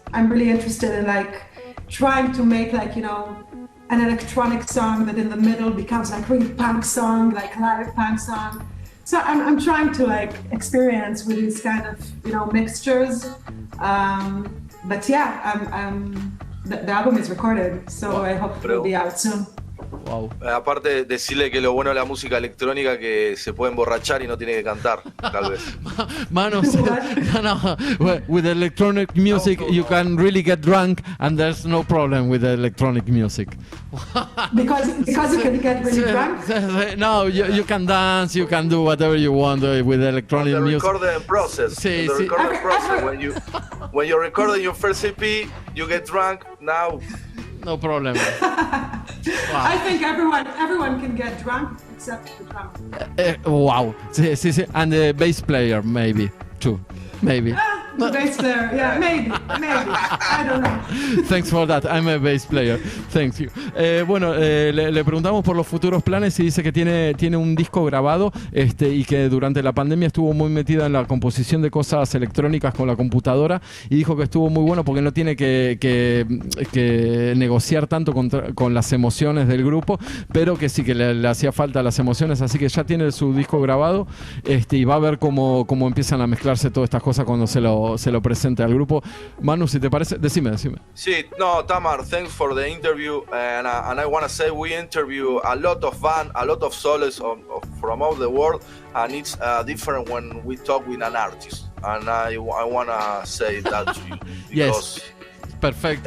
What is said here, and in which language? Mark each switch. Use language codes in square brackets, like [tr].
[en] I'm really interested in like trying to make like, you know, an electronic song that in the middle becomes like really punk song, like live punk song. So I'm trying to like experience with these kind of, you know, mixtures. But yeah, the album is recorded, so I hope it will be out soon. Wow. [es] Aparte, decirle que lo bueno de la música electrónica que se puede emborrachar y no tiene que cantar, tal vez. [en] Manos, no, with electronic music you can really get drunk, and there's no problem with electronic music. Because you can get really drunk? No, you can dance, you can do whatever you want with electronic music. The recording process. [es] Sí, [en] the [es] sí. [en] recording process. When you're recording your first EP, you get drunk. Now. No problem. Wow. I think everyone can get drunk except the drummer. Wow. Sí. And the bass player, maybe, too. Maybe. The bass player, yeah, maybe. I don't know. Thanks for that. I'm a bass player. Thank you. [es] Bueno, le preguntamos por los futuros planes y dice que tiene un disco grabado y que durante la pandemia estuvo muy metida en la composición de cosas electrónicas con la computadora, y dijo que estuvo muy bueno porque no tiene que negociar tanto con las emociones del grupo, pero que sí que le hacía falta las emociones, así que ya tiene su disco grabado y va a ver cómo empiezan a mezclarse todas estas cosas cuando se lo presente al grupo. Manu, si te parece, decime. [en] Sí, no, Tamar, thanks for the interview, and I want to say we interview a lot of bands, a lot of solos from all the world, and it's different when we talk with an artist, and I want to say that to you. Yes, perfect.